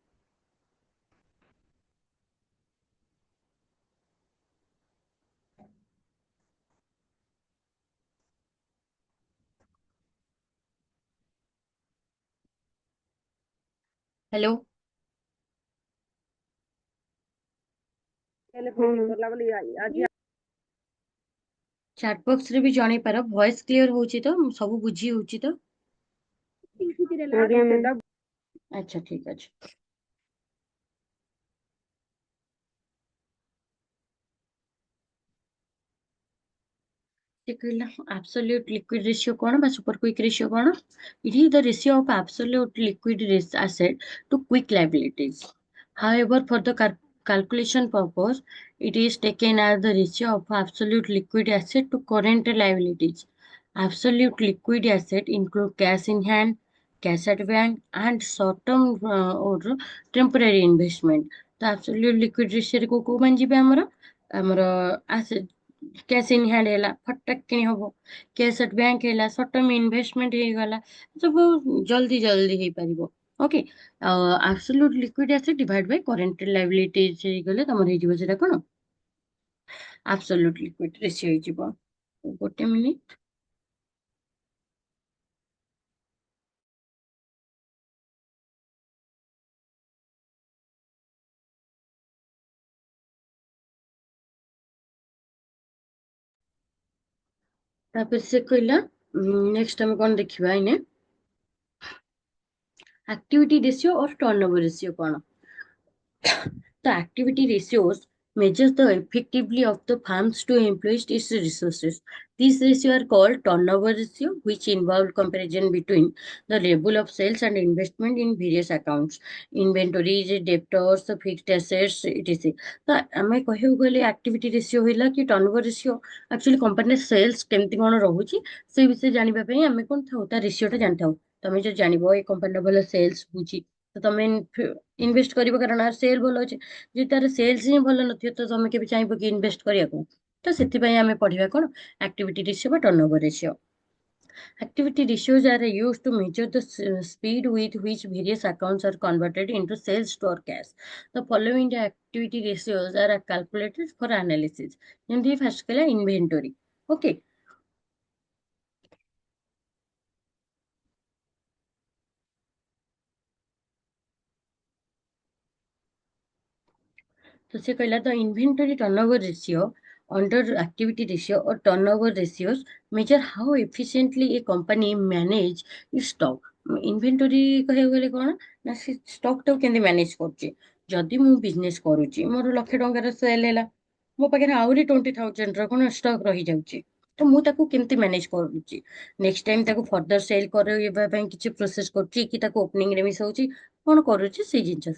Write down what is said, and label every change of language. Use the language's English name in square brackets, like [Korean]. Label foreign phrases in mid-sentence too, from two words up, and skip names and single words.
[Odia] ହ୍ୟାଲୋ [English] chat box [Odia] ରେ ବି ଜଣେଇ ପାର [English] voice clear [Odia] ହଉଛି ତ ସବୁ ବୁଝି ହଉଛି ତ? ଆଜ୍ଞା ମ୍ୟାମ୍। ଆଚ୍ଛା ଠିକ ଅଛି। ସେ କହିଲା [English] absolute liquid ratio [Odia] କଣ ବା [English] super quick ratio [Odia] କଣ? [English] It is the ratio of absolute liquid asset to quick liabilities. However, for the calculation purpose, it is taken as the ratio of absolute liquid asset to current liabilities. Absolute liquid asset include cash in hand, cash at bank, and short-term or temporary investment. [Odia] ତ [English] absolute liquid ratio [Odia] ରେ କୋଉ ମାନେ ଯିବେ ଆମର [English] cash in hand [Odia] ହେଲା ଫଟାକ କିଣି ହବ, [English] cash at bank [Odia] ହେଲା [English] short term investment [Odia] ହେଇଗଲା, ସବୁ ଜଲ୍ଦି ଜଲ୍ଦି ହେଇପାରିବ ଓକେ। [English] absolute liquid asset divide by current liabilities [Odia] ହେଇଗଲେ ତମର ହେଇଯିବ ସେଟା କଣ [English] absolute liquid ratio [Odia] ହେଇଯିବ। ଗୋଟେ ମିନିଟ ତାପରେ ସେ କହିଲା ନେକ୍ସଟ ଆମେ କଣ ଦେଖିବା ଏଇନେ [English] activity ratio or turnover ratio [Odia] କଣ? [English] The activity ratios measures the effectively of the firms to employ its resources. These ratios are called turnover ratio, which involve comparison between the level of sales and investment in various accounts, inventories, debtors, fixed assets, etc. [Odia] ତ ଆମେ କହିବାକୁ ଗଲେ [English] activity ratio [Odia] ହେଲା କି [English] turnover ratio actually company sales [Odia] କେମିତି କଣ ରହୁଛି ସେଇ ବିଷୟରେ ଜାଣିବା ପାଇଁ ଆମେ କଣ ଥାଉ ତା ରେସିଓଟା ଜାଣିଥାଉ। ତମେ ଯଦି ଜାଣିବ ଏଇ କମ୍ପାନୀର ଭଲ ସେଲ୍ସ ହଉଛି ତ ତମେ ଇନଭେଷ୍ଟ କରିବ କାରଣ ସେଲ୍ ଭଲ ଅଛି। ଯଦି ତାର ସେଲ୍ସ ହିଁ ଭଲ ନଥିବ ତ ତମେ କେବେ ଚାହିଁବ କି ଇନଭେଷ୍ଟ କରିବାକୁ? ତ ସେଥିପାଇଁ ଆମେ ପଢିବା କଣ [English] activity ratio [Odia] ବା [English] turnover ratio. Activity ratios are used to measure the speed with which various accounts are converted into sales or cash. The following activity ratios are calculated for analysis. [Odia] ଯେମିତି ଫାର୍ଷ୍ଟ କଲା [English] inventory okay. [Odia] ତ ସେ କହିଲା [English] the inventory turnover ratio under activity ratio or turnover ratios measure how efficiently a company manage its stock। [Odia] ଇନଭେଣ୍ଟୋରି କହିବାକୁ ଗଲେ କଣ ନା ସେ ଷ୍ଟକ୍ ଟାକୁ କେମିତି ମ୍ୟାନେଜ କରୁଛି। ଯଦି ମୁଁ ବିଜନେସ କରୁଛି ମୋର 1,00,000 ସେଲ୍ ହେଲା ମୋ ପାଖରେ ଆହୁରି 20,000 କଣ ଷ୍ଟକ୍ ରହିଯାଉଛି ତ ମୁଁ ତାକୁ କେମିତି ମ୍ୟାନେଜ କରୁଛି। [English] next time [Odia] ତାକୁ [English] further sell [Odia] କରିବା ପାଇଁ କିଛି ପ୍ରୋସେସ କରୁଛି କି ତାକୁ ଓପନିଂ ରେ ମିଶାଉଛି କଣ କରୁଛି ସେଇ ଜିନିଷ।